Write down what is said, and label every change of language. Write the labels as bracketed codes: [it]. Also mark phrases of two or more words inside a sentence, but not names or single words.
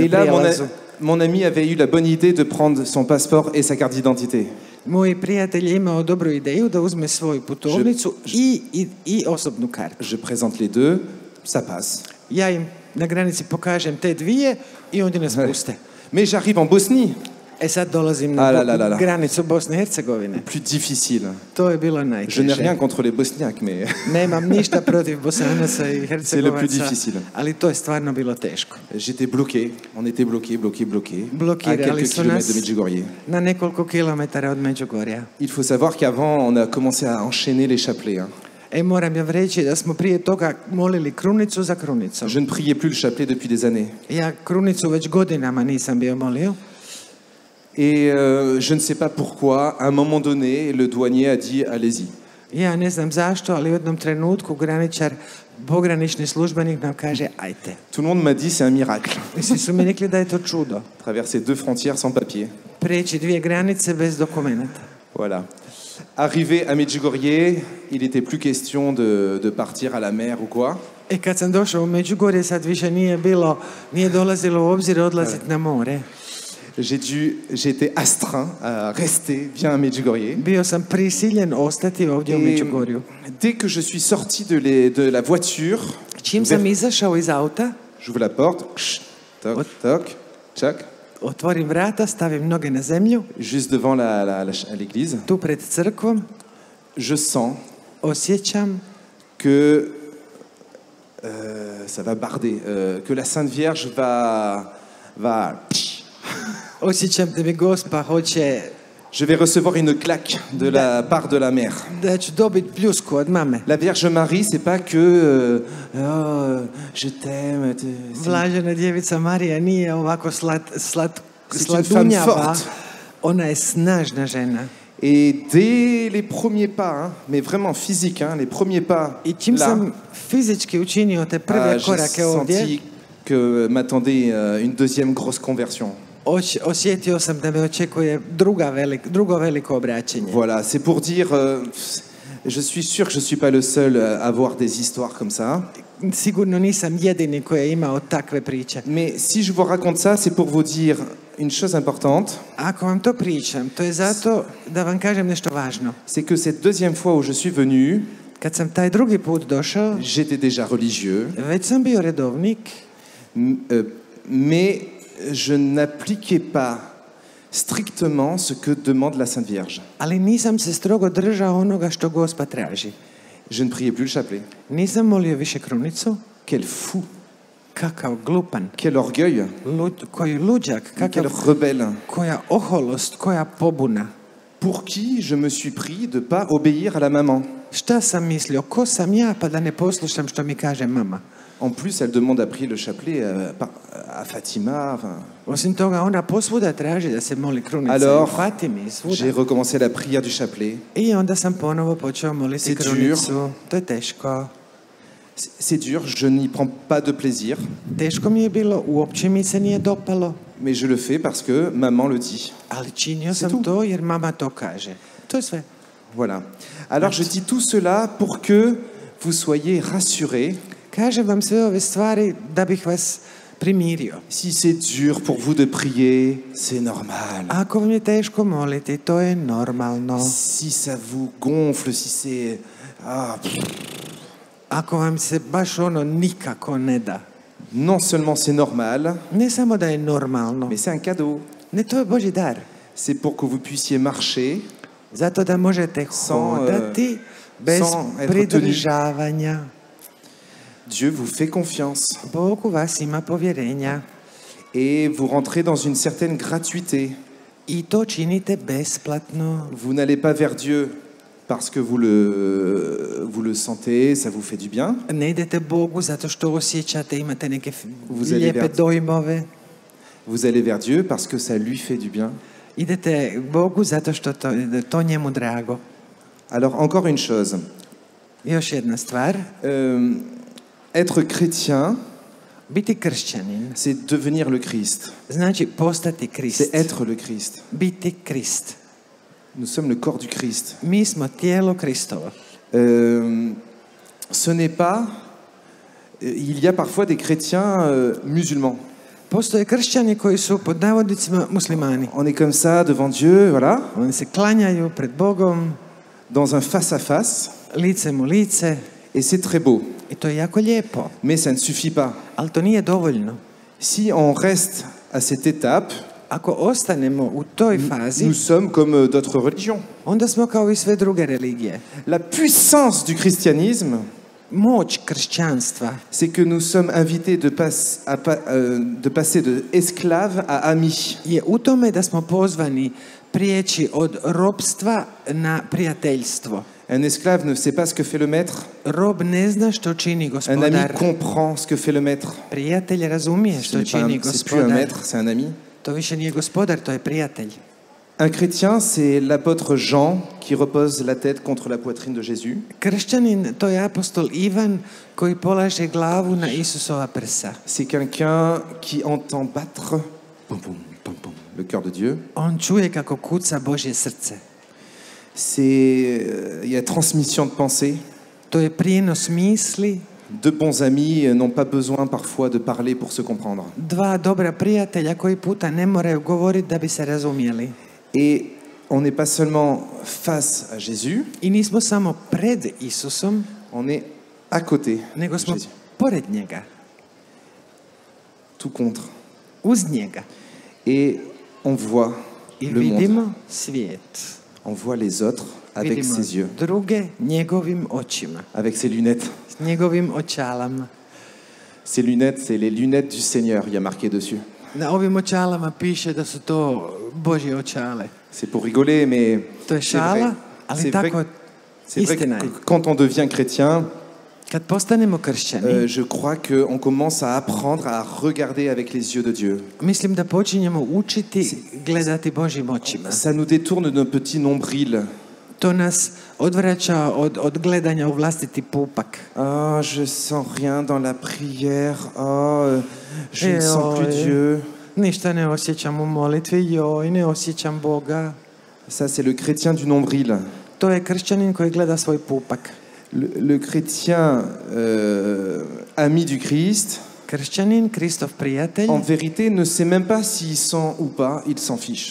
[fr] Et là, [hr] prijelazu. [fr] mon ami avait eu la bonne idée de prendre son passeport et sa carte d'identité. [hr] Moj prijatelj je imao dobru ideju da uzme svoju putovnicu i osobnu kartu. [fr] Je présente les deux, ça passe. [hr] Ja im na granici pokažem te dvije i oni nas puste. [fr] Mais j'arrive en Bosnie, [hr] E sad dolazim na granicu Bosne i Hercegovine. [fr] plus difficile. [hr] To je bilo [fr] Je n'ai [hr] najteže. [fr] rien contre les Bosniaques, mais [hr] Nemam ništa protiv Bosanaca i [fr] c'est le plus [hr] Hercegovaca, [fr] difficile. [hr] ali to je stvarno bilo teško. [fr] J'étais bloqué. On était bloqué. À [hr] Blokirali [fr] quelques [hr] su [fr] kilomètres [hr] nas [fr] de Medjugorje. [hr] na nekoliko kilometara od Međugorja. [fr] Il faut savoir qu'avant, on a commencé à enchaîner les chapelets. [hr] Moram ja reći da smo prije toga molili krunicu za krunicom. [fr] Je ne priais plus le chapelet depuis des années. [hr] Ja krunicu već godinama nisam bio molio. [fr] Et je ne sais pas pourquoi, à un moment donné, le douanier a dit « allez-y ». [hr] Ja ne znam zašto, ali u jednom trenutku pogranični službenik nam kaže ajte. [fr] Tout le monde m'a dit « c'est un miracle [hr] I svi su mi rekli da je to čudo. ». [fr] Traverser 2 frontières sans papier. [hr] Preći 2 granice bez dokumenata. [fr] Voilà. Arrivé à Medjugorje, il n'était plus question de partir à la mer ou quoi. [hr] Kad sam došao u Međugorje, sad više nije dolazilo u obzir odlaziti na more. [fr] J'étais astreint à rester bien à Medjugorje. [hr] Bio sam prisiljen ostati ovdje u Međugorju. [fr] Dès que je suis sorti de la voiture, [hr] Čim sam izašao iz auta, [fr] j'ouvre la porte, toc, toc, tchac, [hr] otvorim vrata, stavim noge na zemlju, [fr] juste devant l'église, [hr] tu pred crkvom, [fr] je sens [hr] osjećam [fr] que ça va barder, que la Sainte Vierge va [hr] osjećam da mi Gospa hoće [fr] je vais recevoir une claque de la part de la mère. [hr] da ću dobiti pljusku od mame. [fr] La Vierge Marie, c'est pas que je t'aime. [hr] Blažena djevica Marija nije ovako [fr] femme [hr] sladunjava. [fr] forte. [hr] Ona je snažna žena. [fr] Et dès les premiers pas, hein, mais vraiment physiques, hein, les premiers pas, [hr] I čim [fr] là, [hr] sam fizički učinio te prve [fr] j'ai [hr] korake ovdje, [fr] senti que m'attendait une deuxième grosse conversion. [hr] osjetio sam da me očekuje drugo veliko obraćenje. [fr] Voilà, c'est pour dire, je suis sûr que je suis pas le seul à avoir des histoires comme ça. [hr] Sigurno nisam jedini koji je imao takve priče. [fr] Mais si je vous raconte ça, c'est pour vous dire une chose importante. [hr] Ako vam to pričam, to je zato da vam kažem nešto važno. [fr] C'est que cette deuxième fois où je suis venu, [hr] Kad sam taj drugi put došao, [fr] j'étais déjà religieux, [hr] već sam bio redovnik, [fr] mais je n'appliquais pas strictement ce que demande la Sainte Vierge. [hr] ali nisam se strogo držao onoga što Gospa traži. [fr] Je ne priais plus le chapelet. [hr] Nisam molio više krunicu. [fr] Quel fou, [hr] Kakav glupan, [fr] quel orgueil, [hr] koji luđak, [fr] quel rebelle. [hr] koja oholost, koja pobuna. [fr] Pour qui je me suis pris de pas obéir à la maman. [hr] Šta sam mislio, ko sam ja pa da ne poslušam što mi kaže mama? [fr] En plus, elle demande à prier le chapelet à Fatima. Enfin. [hr] Osim toga, ona posvuda traži da se moli krunica [fr] Alors, [hr] u Fatimi i svuda. [fr] j'ai recommencé la prière du chapelet. [hr] I onda sam ponovo počeo moliti [fr] C'est [hr] krunicu. To je teško. [fr] C'est dur, je n'y prends pas de plaisir, [hr] Teško mi je bilo, uopće mi se nije dopalo, [fr] mais je le fais parce que maman le dit. [hr] ali činio [fr] C'est [hr] sam [fr] tout. [hr] to jer mama to kaže. To je sve. [fr] Voilà. Alors je dis tout cela pour que vous soyez rassurés. [hr] Kažem vam sve ove stvari da bih vas primirio. [fr] Si c'est dur pour vous de prier, c'est normal. [hr] Ako vam je teško moliti, to je normalno. [fr] Si ça vous gonfle, si c'est... [hr] Ako vam se baš ono nikako ne da. [fr] Non seulement c'est normal, [hr] Ne samo da je normalno. [fr] mais c'est un cadeau. [hr] Ne, to je Božji dar. [fr] C'est pour que vous puissiez marcher [hr] Zato da možete hodati bez [fr] sans être [hr] pridržavanja. [fr] Dieu vous fait confiance [hr] Bog u vas ima povjerenja [fr] et vous rentrez dans une certaine gratuité. [hr] i to činite besplatno. [fr] Vous n'allez pas vers Dieu parce que vous le sentez, ça vous fait du bien. [hr] Ne idete Bogu zato što osjećate, imate neke [fr] Vous allez [hr] lijepe [fr] vers- [hr] dojmove. [fr] Vous allez vers Dieu parce que ça lui fait du bien. [hr] Idete Bogu zato što to njemu drago. [fr] Alors encore une chose, [hr] Još jedna stvar. [fr] être chrétien, [hr] Biti kršćanin [fr] c'est devenir le Christ. [hr] znači postati Krist. [fr] C'est être le Christ. [hr] Biti Krist. [fr] Nous sommes le corps du Christ. [hr] Mi smo tijelo Kristovo. [fr] Ce n'est pas... Il y a parfois des chrétiens musulmans. [hr] Postoje kršćani koji su pod navodnicima muslimani. [fr] On est comme ça devant Dieu, voilà, [hr] Oni se klanjaju pred Bogom, [fr] dans un face-à-face, [hr] licem u lice [fr] et c'est très beau. [hr] i to je jako lijepo. [fr] Mais ça ne suffit pas. [hr] Ali to nije dovoljno. [fr] Si on reste à cette étape, [hr] Ako ostanemo u toj fazi, [fr] nous sommes comme d'autres religions. [hr] onda smo kao i sve druge religije. [fr] La puissance du christianisme, [hr] Moć kršćanstva [fr] c'est que nous sommes invités de passer de esclaves à amis. [hr] je u tome da smo pozvani prijeći od robstva na prijateljstvo. [fr] Un esclave ne sait pas ce que fait le maître. [hr] Rob ne zna što čini [fr] Un ami [hr] gospodar. [fr] comprend ce que fait le maître. [hr] Prijatelj razumije [fr] Ce [hr] što [fr] n'est pas [hr] čini [fr] c'est plus un [hr] gospodar. [fr] maître, c'est un ami. [hr] To više nije gospodar, to je prijatelj. [fr] Un chrétien, c'est l'apôtre Jean qui repose la tête contre la poitrine de Jésus. [hr] Kršćanin, to je apostol Ivan koji polaže glavu na Isusova prsa. [fr] C'est quelqu'un qui entend battre pom, pom, pom, pom, le cœur de Dieu. [hr] On čuje kako kuca Božje srce. [fr] Il y a transmission de pensée. [hr] To je prijenos misli. [fr] Deux bons amis n'ont pas besoin parfois de parler pour se comprendre. [hr] Dva dobra prijatelja koji puta ne moraju govoriti da bi se razumjeli. [fr] Et on n'est pas seulement face à Jésus, [hr] I nismo samo pred Isusom, [fr] on est à côté [hr] nego [fr] de [hr] smo [fr] Jésus, [hr] pored njega, [fr] tout contre. [hr] uz njega. [fr] Et on voit [hr] I [fr] le monde, [hr] vidimo svijet. [fr] on voit les autres avec [hr] Vidimo [fr] ses yeux, [hr] druge njegovim očima, [fr] avec ses lunettes. [hr] s njegovim očalama. [fr] Ces lunettes, c'est les lunettes du Seigneur, il y a marqué dessus. [hr] Na ovim očalama piše da su to Božje očale. [fr] C'est pour rigoler, mais [hr] To je [fr] c'est vrai. [hr] šala, ali [fr] C'est vrai, [hr] tako [fr] c'est vrai [hr] istina [fr] que [hr] je. [fr] quand on devient chrétien, [hr] Kad postanemo kršćani, [fr] je crois qu'on commence à apprendre à regarder avec les yeux de Dieu. [hr] mislim da počinjemo učiti gledati Božjim očima. [fr] Ça nous détourne de nos petits nombrils. [hr] To nas odvraća od gledanja u vlastiti pupak. [fr] Ah, je sens rien dans la prière. Ah, je ne sens plus [hr] Joj, [fr] Dieu. [hr] ništa ne osjećam u molitvi, joj, ne osjećam Boga. [fr] Ça, c'est le chrétien du nombril. [hr] To je kršćanin koji gleda svoj pupak. [fr] Le chrétien ami du Christ, [hr] Kršćanin, Kristov prijatelj, [fr] en vérité, ne sait même pas s'il sent ou pas, il s'en fiche.